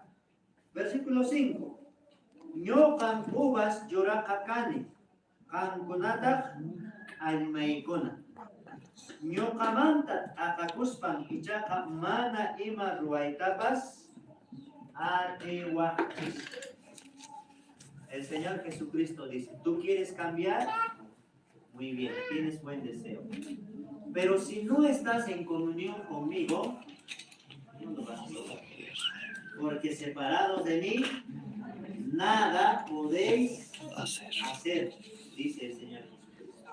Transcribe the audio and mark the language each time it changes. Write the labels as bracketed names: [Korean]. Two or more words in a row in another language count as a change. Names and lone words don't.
[Spanish] Versículo 5. [Quechua] Ñuqan uvas yuraqa kani, qamkunataq almaykuna. Ñuqamanta aqakuspan ichaqa mana ima ruwaytapas atiwaqchis. [Spanish] El Señor Jesucristo dice, ¿tú quieres cambiar? Muy bien, tienes buen deseo. Pero si no estás en comunión conmigo, no lo vas a lograr. Porque separados de mí, nada podéis hacer, dice el Señor Jesucristo.